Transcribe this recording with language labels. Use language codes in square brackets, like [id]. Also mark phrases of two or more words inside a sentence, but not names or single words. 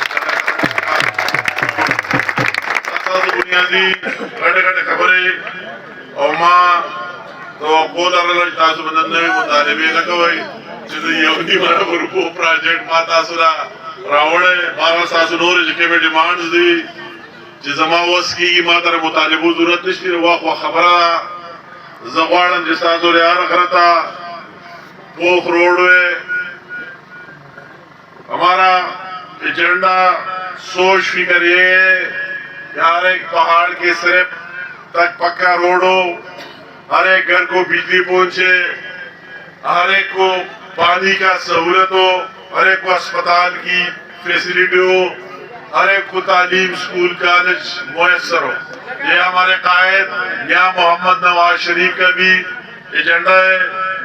[ps] تاسو بنیادی غټ خبرې او ما توقع لرله چې تاسو باندې نوې مطالبې نه کوئ چې د یو نیمه ورکو پروجیکټ ما تاسو راوړی ما تاسو نورې چې کومې ډیمانډز دي چې زما وس کېږي ما ته د مطالبو ضرورت نشته واخوا خبره زه غواړم چې تاسو د هر غره ته پوخ روډ وی [ur] ہمارا ایجنڈا سوچ فکر یہ ہر ایک پہاڑ کے صرف تک پکا روڈ ہو ہر ایک گھر کو بجلی پہنچے ہر ایک کو پانی کا سہولت ہو ہر ایک کو اسپتال کی فیسلٹی ہو ہر ایک کو تعلیم سکول کالج میسر ہو یہ ہمارے قائد یہاں محمد نواز شریف کا بھی ایجنڈا ہے